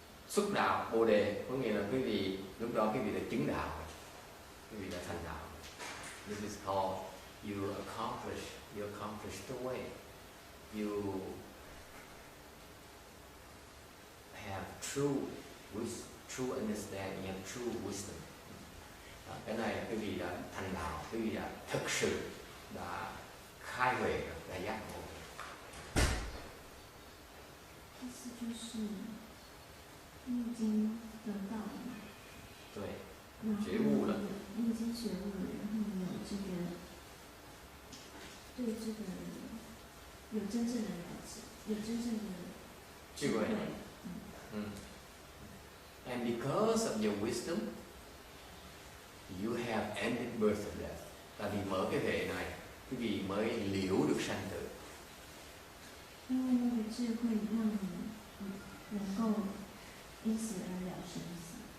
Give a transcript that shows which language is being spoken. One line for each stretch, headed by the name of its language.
Vietnamese: Xúc đạo Bồ đề có nghĩa là quý vị lúc đó quý vị đã chứng đạo, quý vị đã thành đạo.
English: This is called you accomplish the way. You have true understanding, you have true wisdom.
Vietnamese: Cái này là quý vị đã thành đạo, quý vị đã thực sự đã khai huệ, đã giác ngộ.
Chinese: 意思就是就是你已经得到了嘛，对，然后觉悟了，你已经觉悟了，然后你有这个对这个有真正的了解，有真正的智慧。
English: And because of your wisdom, you have ended birth and death.
Vietnamese: Tại vì mở cái hệ này, quý vị mới liễu được sanh tử.
Chinese: 因为那个智慧让你能够因此而了生死。